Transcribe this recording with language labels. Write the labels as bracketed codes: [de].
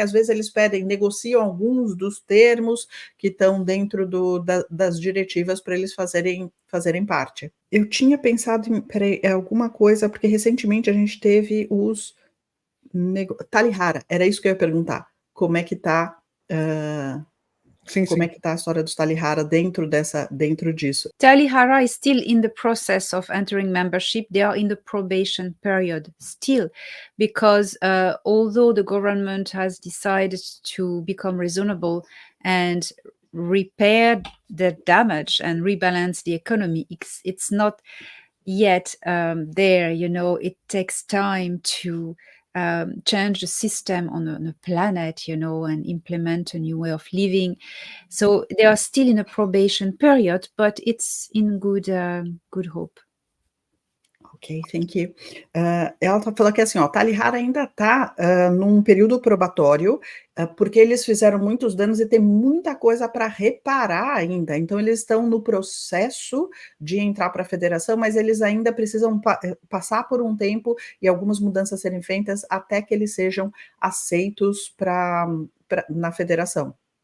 [pt] Às vezes eles negociam alguns dos termos que estão dentro das diretivas para eles fazerem parte. Eu tinha pensado em alguma coisa, porque recentemente a gente teve os Talihara. Era isso que eu ia perguntar. Como é que está... Como é que está a história dos Talihara dentro disso? [en] Talihara is still in the process of entering membership. They are in the probation period still, because although the government has decided to become reasonable and repair the damage and rebalance the economy, it's not yet there. It takes time to change the system on a planet, and implement a new way of living. So they are still in a probation period, but it's in good hope. Ok, thank you. [pt] Ela falou que assim, Talihara ainda está num período probatório, porque eles fizeram muitos danos e tem muita coisa para reparar ainda. Então, eles estão no processo de entrar para a federação, mas eles ainda precisam passar por um tempo e algumas mudanças serem feitas até que eles sejam aceitos na federação.